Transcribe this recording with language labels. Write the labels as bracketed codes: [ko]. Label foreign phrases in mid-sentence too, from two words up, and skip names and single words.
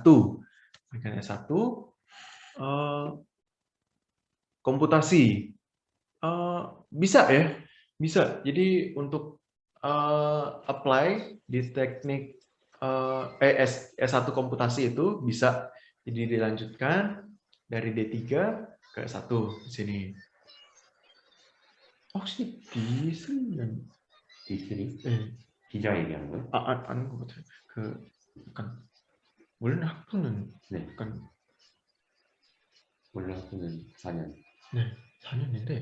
[id] Pendidikan S1 komputasi. Bisa ya? Bisa. Jadi untuk apply di teknik S1 komputasi itu bisa, jadi dilanjutkan dari D3 ke S1 di sini. [ko] 혹시 D3는 D3? 네. 기자 얘기하는 거예요? 아닌 것 같아요. 그 약간 원래 학부는 네. 약간 원래 학부는 4년. 네, 4년인데